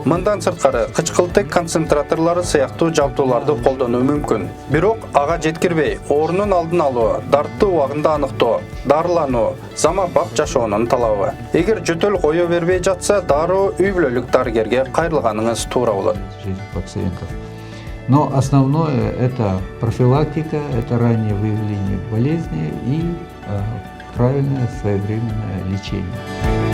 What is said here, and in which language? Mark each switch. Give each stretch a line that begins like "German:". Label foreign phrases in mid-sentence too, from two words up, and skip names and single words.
Kyrgyz: Мындан сырткары, кычкылтек концентраторлору сыяктуу жабдууларды колдонуу мүмкүн. Бирок ага жеткирбей, оорунун алдын алуу, дартты убагында аныктоо, дарылануу, зама бак жашоонун талабы. Эгер жөтөл кое бербей жатса, дароо үй бүлөлүк дарыгерге кайрылганыңыз туура болот.
Russian: Жизнь пациентов. Но основное это профилактика, это раннее выявление болезни и правильное своевременное лечение.